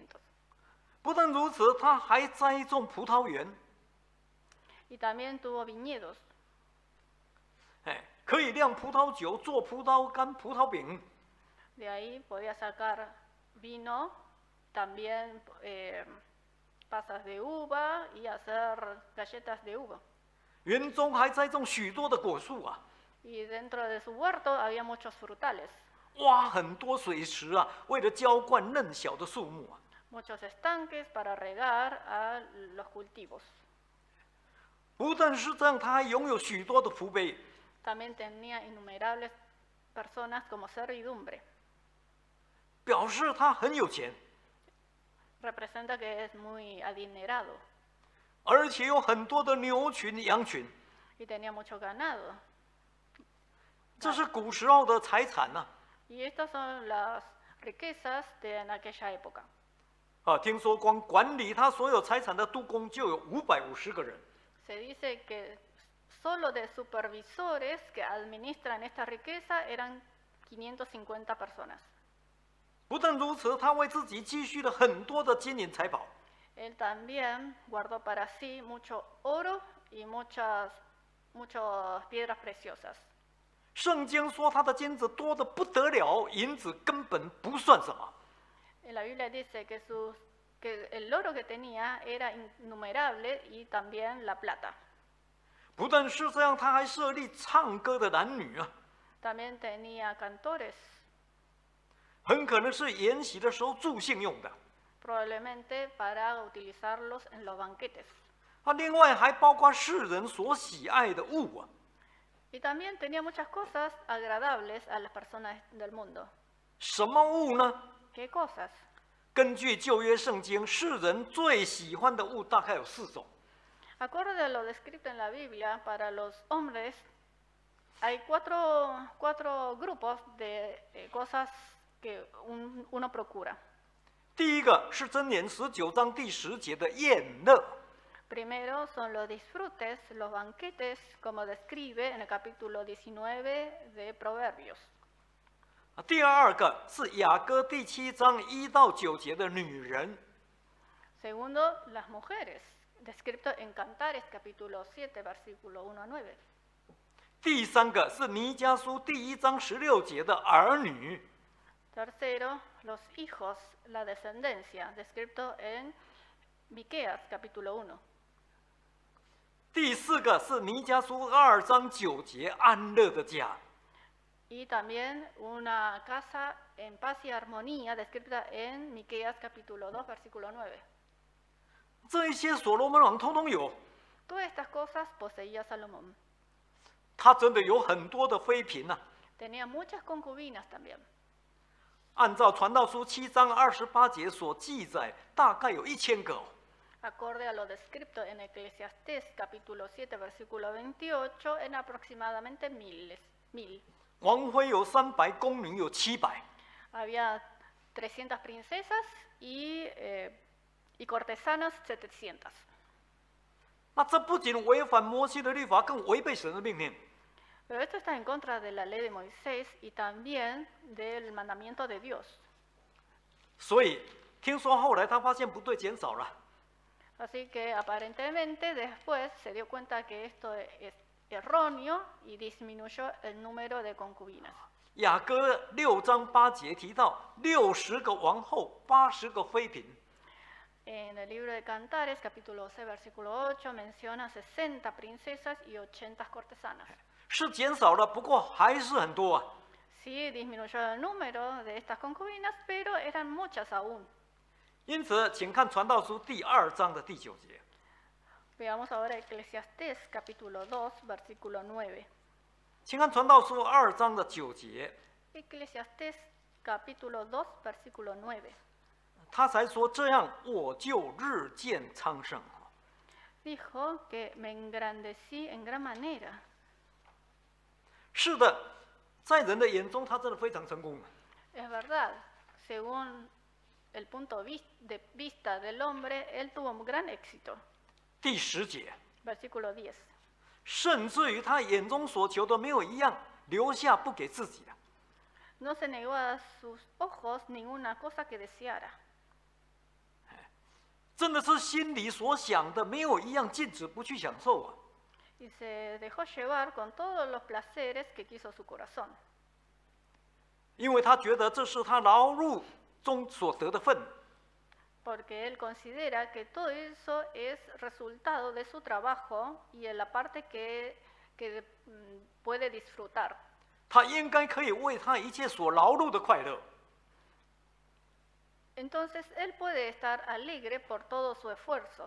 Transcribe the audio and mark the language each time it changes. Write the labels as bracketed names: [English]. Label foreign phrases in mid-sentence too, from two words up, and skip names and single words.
[Chinese] 不但如此，他还栽种葡萄园， [Spanish] Y también tuvo viñedos. [Chinese] 哎，可以酿葡萄酒、做葡萄干、葡萄饼。 [Spanish] De ahí podía sacar vino, también pasas de uva y hacer galletas de uva. [Chinese] 园中还栽种许多的果树啊， [Spanish] Y dentro de su huerto había muchos frutales, [Chinese] 挖很多水池啊，为了浇灌嫩小的树木啊。 [Spanish] muchos estanques para regar a los cultivos. [Chinese] 不但是这样，他还拥有许多的仆婢， [Spanish] También tenía innumerables personas como servidumbre. [Chinese] 表示他很有钱， [Spanish] Representa que es muy adinerado [Chinese] 而且有很多的牛群、羊群， [Spanish] y tenía mucho ganado. [Chinese] 这是古时候的财产呐、 [Spanish] Y estas son las riquezas de en aquella época. [Chinese] 听说光管理他所有财产的督工就有550个人。 [Spanish] Se dice que solo de supervisores que administran esta riqueza eran 550 personas. [Chinese] 不但如此，他为自己积蓄了很多的金银财宝。 [Spanish] Él también guardó para sí mucho oro y muchas piedras preciosas. [Chinese] 圣经说他的金子多得不得了，银子根本不算什么。 [Spanish] En la Biblia dice que el oro que tenía era innumerable y también la plata. [Chinese] 不但是这样，他还设立唱歌的男女啊， [Spanish] También tenía cantores, [Chinese] 很可能是筵席的时候助兴用的。 [Spanish] probablemente para utilizarlos en los banquetes. [Chinese] 另外还包括世人所喜爱的物啊。 [Spanish] Y también tenía muchas cosas agradables a las personas del mundo. [Chinese] 什么物呢？ [Spanish] ¿Qué cosas? [Chinese] 根据旧约圣经，世人最喜欢的物大概有4种。 [Spanish] Acorde a lo descrito en la Biblia, para los hombres hay cuatro grupos de cosas que uno procura. [Chinese] 第一个是箴言19章第10节的宴乐， [Spanish] Primero son los disfrutes, los banquetes, como describe en el capítulo 19 de Proverbios. [Chinese] 第二个是雅歌第7章1到9节的女人， [Spanish] Segundo, las mujeres, descrito en Cantares capítulo 7, versículo 1 a 9. [Chinese] 第三个是弥迦书第1章16节的儿女， [Spanish] Tercero, los hijos, la descendencia, descrito en Miqueas capítulo 1. [Chinese] 第四个是弥迦书2章9节安乐的家。 [Spanish] Y también una casa en paz y armonía, descrita en Miqueas capítulo 2, versículo 9. [Chinese] 这一些所罗门王通通有， [Spanish] Todas estas cosas poseía Salomón. [Chinese] 他真的有很多的妃嫔呐、 [Spanish] Tenía muchas concubinas también. [Chinese] 按照传道书7章28节所记载，大概有1000个、哦。 [Spanish] Acorde a lo descrito en Eclesiastés capítulo 7, versículo 28, en aproximadamente 1000. [Chinese] 王妃有300，宫女有700。 [Spanish] Había 300 princesas y cortesanos 700. [Chinese] 那这不仅违反摩西的律法，更违背神的命令。 [Spanish] Pero esto está en contra de la ley de Moisés y también del mandamiento de Dios. [Chinese] 所以听说后来他发现不对，减少了。 [Spanish] Así que aparentemente después se dio cuenta que esto es erróneo y disminuyó el número de concubinas. [Chinese] 雅歌6章8节提到60个王后，80个妃嫔。 [Spanish] En el libro de Cantares, capítulo 12, versículo 8, menciona 60 princesas y 80 cortesanas. [Chinese] 是减少了，不过还是很多啊。 [Spanish] Sí, disminuyó el número de estas concubinas, pero eran muchas aún. [Chinese] 因此，请看《传道书》第2章的第9节。 [Spanish] Veamos ahora Eclesiastés, capítulo 2, versículo 9. [Chinese] 请看《传道书》2章的9节， [Spanish] Eclesiastés, capítulo 2, versículo 9. [Chinese] 他才说：“这样，我就日渐昌盛。” [Spanish] Dijo que me engrandecí en gran manera. [Chinese] 是的，在人的眼中，他真的非常成功。 [Spanish] Es verdad, según el punto de vista del hombre, él tuvo un gran éxito. [Chinese] 第10节， [Spanish] Versículo 10. [Chinese] 甚至于他眼中所求的没有一样留下不给自己的。 [Spanish] No se negó a sus ojos ninguna cosa que deseara. [Chinese] 真的是心里所想的，没有一样禁止不去享受啊！ [Spanish] Y se dejó llevar con todos los placeres que quiso su corazón. [Chinese] 因为他觉得这是他劳碌中所得的份。 [Spanish] Porque él considera que todo eso es resultado de su trabajo y en la parte que puede disfrutar. [Chinese] 他应该可以为他一切所劳碌的快乐。 [Spanish] Entonces él puede estar alegre por todo su esfuerzo.